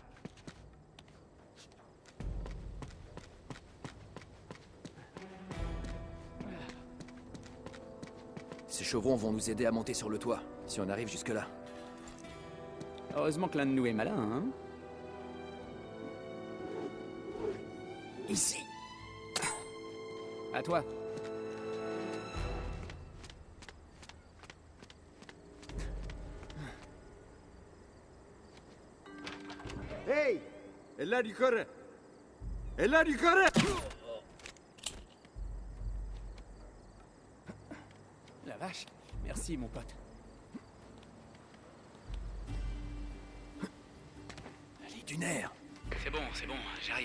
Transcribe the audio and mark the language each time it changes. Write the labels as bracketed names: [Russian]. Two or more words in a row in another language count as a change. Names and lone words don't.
[French] Ces chevrons vont nous aider à monter sur le toit, si on arrive jusque-là. Heureusement que l'un de nous est malin, hein? Ici. À toi. Hey! [Turkish] Eller yukarı! Eller yukarı! [French] La vache. Merci, mon pote. Les dunaires. C'est bon, j'arrive.